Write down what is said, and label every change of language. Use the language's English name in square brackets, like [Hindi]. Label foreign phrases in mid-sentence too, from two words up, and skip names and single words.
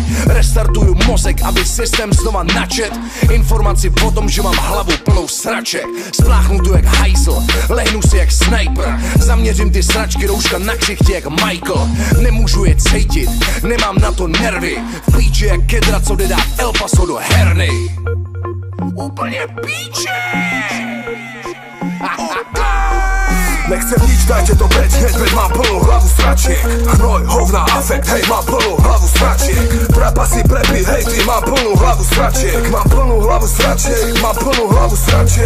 [Czech] Restartuju mozek, aby systém znova načet. Informaci o tom, že mám hlavu plnou sraček. Spláchnu tu jak hajsl, lehnu si jak sniper. Zaměřím ty sračky, rouška na ksichtě jak Michael. Nemůžu je cítit, nemám na to nervy. V píči jak kedra, co jde dát El Paso do herny. Úplně píče. [Slovak] Nechcem nič, dajte to preč hneď, veď mám plnú hlavu sračiek. Hnoj, hovna, afekt, hej, mám plnú hlavu sračiek. Trapasy, prepy, hej, ty, mám plnú hlavu sračiek. Mám plnú hlavu sračiek, mám plnú hlavu sračiek.